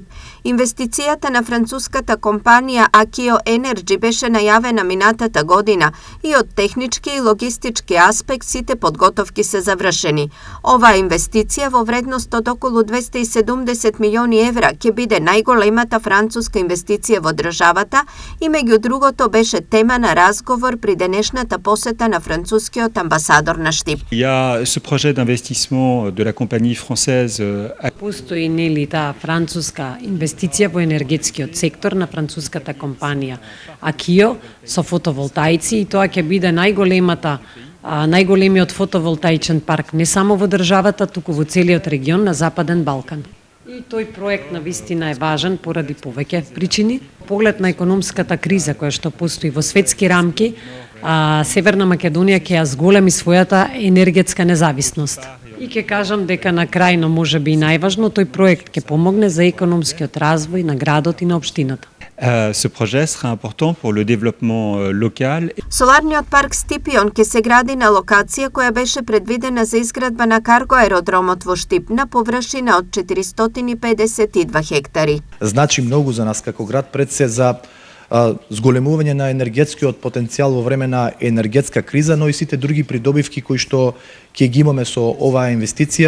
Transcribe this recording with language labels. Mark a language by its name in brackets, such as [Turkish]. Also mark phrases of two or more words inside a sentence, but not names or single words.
[Macedonian] Инвестицијата на француската компанија Akio Energy беше најавена минатата година и од технички и логистички аспект сите подготовки се завршени. Оваа инвестиција во вредност од околу 270 милиони евра ќе биде најголемата француска инвестиција во државата и меѓу другото беше тема на разговор при денешната посета на францускиот амбасадор на Штип. [French] Il y a ce projet d'investissement de la compagnie française. [Macedonian] Постои нели таа француска инвестиција во енергетскиот сектор на француската компанија Akio со фотоволтаици и тоа ќе биде најголемиот фотоволтаичен парк не само во државата, туку во целиот регион на Западен Балкан. И тој проект на вистина е важен поради повеќе причини. Поглед на економската криза која што постои во светски рамки, Северна Македонија ќе ја зголеми својата енергетска независност. И ќе кажам дека на крајно можеби и најважно тој проект ќе помогне за економскиот развој на градот и на општината. [French] Ce projet sera important pour le développement local. [Macedonian] Соларниот парк Стипион ќе се гради на локација која беше предвидена за изградба на карго аеродромот во Штип на површина од 452 хектари. Значи многу за нас како град, пред се за зголемување на енергетскиот потенцијал во време на енергетска криза, но и сите други придобивки кои што ќе ги имаме со оваа инвестиција.